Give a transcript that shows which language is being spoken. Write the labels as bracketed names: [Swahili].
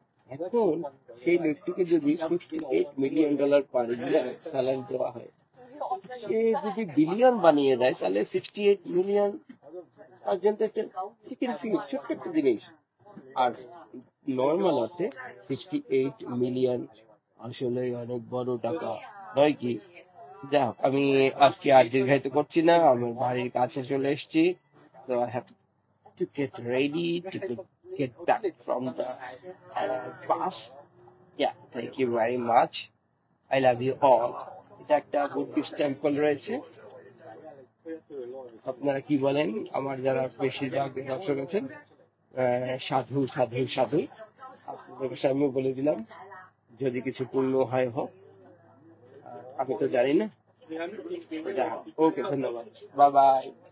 [Bangla] এখন সেই ব্যক্তিকে যদি $68 মিলিয়ন পার ইয়ার স্যালারি দেওয়া হয়, সে যদি বিলিয়ন বানিয়ে দেয়, তাহলে 68 মিলিয়ন পর্যন্ত একটা চিকেন ফিট, ছোট্ট একটা জিনিস। আর নর্মাল অর্থে 68 মিলিয়ন আসলে অনেক বড় টাকা, নয় কি? যাক, আমি আজকে আর দীর্ঘায়িত করছি না, আমার বাড়ির কাছে চলে এসেছি। [English] So I have to get ready to get back from the bus. Yeah, thank you very much. I love you all. [Bangla] এটা একটা বুদ্ধিস্ট টেম্পল রয়েছে, আপনারা কি বলেন আমার যারা বেশিরভাগ দর্শক আছেন? সাধু সাধু সাধু। আপনাদের সামনে বলে দিলাম, যদি কিছু পূর্ণ হয় হোক, আমি তো জানি না। ওকে, ধন্যবাদ, বাই বাই।